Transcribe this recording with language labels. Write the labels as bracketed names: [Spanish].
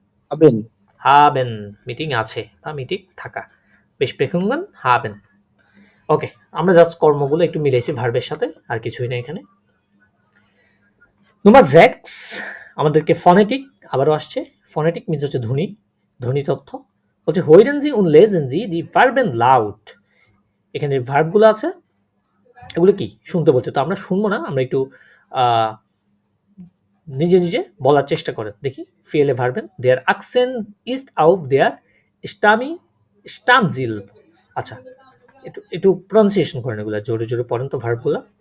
[Bangla] হবেন? haben, meeting আছে বা মিটিং থাকা, besprechungen haben। ওকে, আমরা জাস্ট কর্মগুলো একটু মিলাইছি ভার্বের সাথে, আর কিছুই না এখানে। Nummer 6 আমাদেরকে ফনেটিক আবারও আসছে। ফনেটিক মিন্স হচ্ছে ধ্বনি, ধ্বনি তথ্য। বলছে [German] hören Sie und lesen Sie die Verben laut। [Bangla] এখানে যে ভার্বগুলো আছে এগুলো কি শুনতে বলছে, তো আমরা শুনবো না, আমরা একটু নিজে নিজে বলার চেষ্টা করেন দেখি। [German] ফিএলএ ভার্বেন দেয়ার আকসেন্ট ইস্ট আউফ দেয়ার স্টামজিল। [Bangla] আচ্ছা, একটু একটু প্রনাউন্সিয়েশন করেন এগুলা, জোরে জোরে পড়েন তো ভার্বগুলা।